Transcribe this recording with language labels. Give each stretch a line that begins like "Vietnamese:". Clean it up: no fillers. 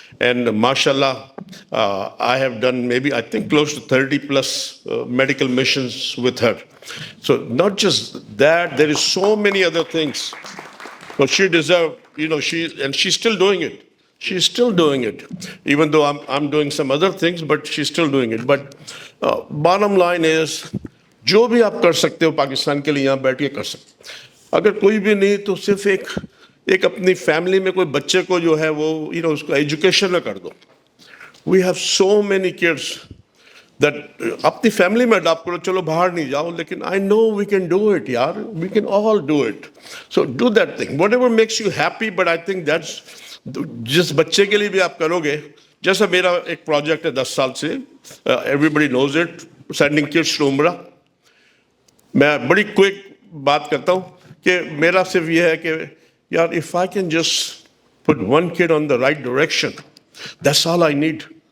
English: And mashallah, I have done maybe I think close to 30 plus medical missions with her. So not just that, there is so many other things. So she deserved, she's still doing it. She's still doing it, even though I'm doing some other things, but she's still doing it. But bottom line is,
Urdu: جو بھی آپ کر سکتے ہو پاکستان کے لیے یہاں بیٹھ کے کر سکتے. اگر کوئی بھی نہیں تو صرف ایک اپنی فیملی میں کوئی بچے کو جو ہے وہ اس کو ایجوکیشن میں کر دو.
English: we have so many kids that
Urdu: اپنی فیملی میں اڈاپٹ کرو. چلو باہر نہیں جاؤ, لیکن
English: I know we can do it یار, we can all do it. So do that thing, whatever makes you happy. But I think
Urdu: جس بچے کے لیے بھی آپ کرو گے, جیسا میرا ایک پروجیکٹ ہے 10 سال سے,
English: Everybody knows it, sending kids to Umrah.
Urdu: میں بڑی کوئک بات کرتا ہوں کہ میرا صرف یہ ہے کہ یار
English: if I can just put one kid on the right direction, that's all I need.